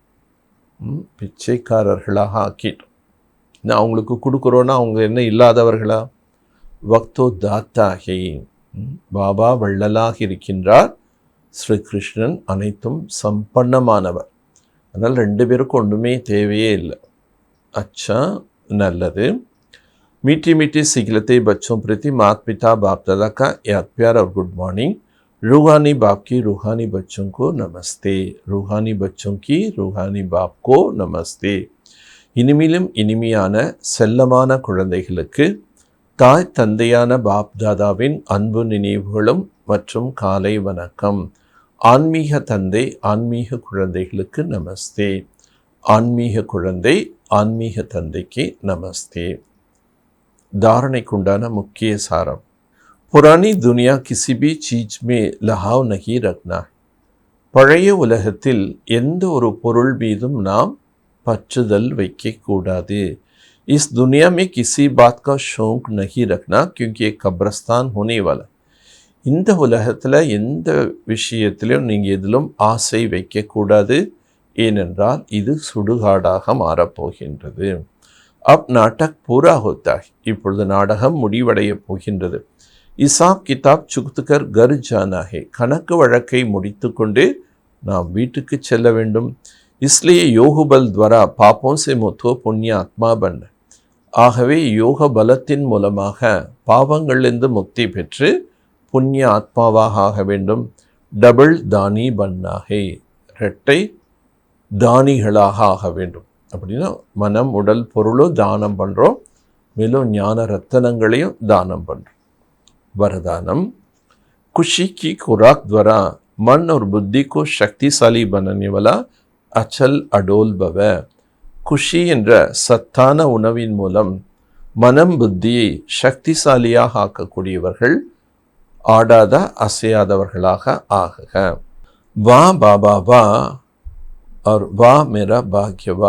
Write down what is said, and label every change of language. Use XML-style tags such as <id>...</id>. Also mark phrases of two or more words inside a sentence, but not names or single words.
<ta>பிச்சைக்காரர்களாக ஆக்கிட்டோம். நான் அவங்களுக்கு கொடுக்குறோன்னா அவங்க என்ன இல்லாதவர்களா? வக்தோ தாத்தாகி, பாபா வள்ளலாக இருக்கின்றார், ஸ்ரீ கிருஷ்ணன் அனைத்தும் சம்பன்னமானவர். அதனால் ரெண்டு பேருக்கும் ஒன்றுமே தேவையே இல்லை. अच्छा, நல்லது.</ta> <hi>मीठी मीठी सिखलते बच्चों प्रति माता पिता बाप दादा का याद प्यार और</hi> <en>good morning.</en> <hi>रूहानी बाप की रूहानी बच्चों को नमस्ते. रूहानी बच्चों की रूहानी बाप को नमस्ते.</hi> <ta>இனிமையிலும் இனிமையான செல்லமான குழந்தைகளுக்கு தாய் தந்தையான பாப் தாதாவின் அன்பு நினைவுகளும் மற்றும் காலை வணக்கம். ஆன்மீக தந்தை ஆன்மீக குழந்தைகளுக்கு நமஸ்தே. ஆன்மீக குழந்தை ஆன்மீக தந்தைக்கு நமஸ்தே. தாரணைக்குண்டான முக்கிய சாரம்.</ta> <hi>पुरानी दुनिया किसी भी चीज़ में लगाव नहीं रखना.</hi> <ta>பழைய உலகத்தில் எந்த ஒரு பொருள் மீதும் நாம் பற்றுதல் வைக்கக்கூடாது.</ta> <hi>इस दुनिया में किसी बात का शौक नहीं रखना क्योंकि एक कब्रस्तान होने वाला.</hi> <ta>இந்த உலகத்தில் எந்த விஷயத்திலும் நீங்கள் எதிலும் ஆசை வைக்கக்கூடாது, ஏனென்றால் இது சுடுகாடாக மாறப்போகின்றது.</ta> <hi>अब नाटक पूरा होता,</hi> <ta>இப்பொழுது நாடகம் முடிவடைய போகின்றது.</ta> <hi>हिसाब किताब चुक्तू कर कर जाना है,</hi> <ta>கணக்கு வழக்கை முடித்து கொண்டு நாம் வீட்டுக்கு செல்ல வேண்டும்.</ta> <hi>इसलिए योग बल द्वारा पापों से मुक्तो पुण्य आत्मा बन.</hi> <ta>ஆகவே யோக பலத்தின் மூலமாக பாவங்களிலிருந்து முக்தி பெற்று புண்ணிய ஆத்மாவாக ஆக வேண்டும்.</ta> <hi>डबल दानी बनना है,</hi> <ta>இரட்டை தானிகளாக ஆக வேண்டும். அப்படின்னா மனம் உடல் பொருளும் தானம் பண்ணுறோம், மேலும் ஞான ரத்தனங்களையும் தானம் பண்ணுறோம்.</ta> <hi>वरदानम. खुशी की खुराक द्वारा मन और बुद्धि को शक्तिशाली बनाने वाला अचल अडोल भव.</hi> <ta>குஷி என்ற சத்தான உணவின் மூலம் மனம் புத்தியை சக்திசாலியாக ஆக்கக்கூடியவர்கள், ஆடாத அசையாதவர்களாக ஆகுக.</ta> <hi>वाह बाबा वाह और वाह मेरा भाग्य वाह.</hi>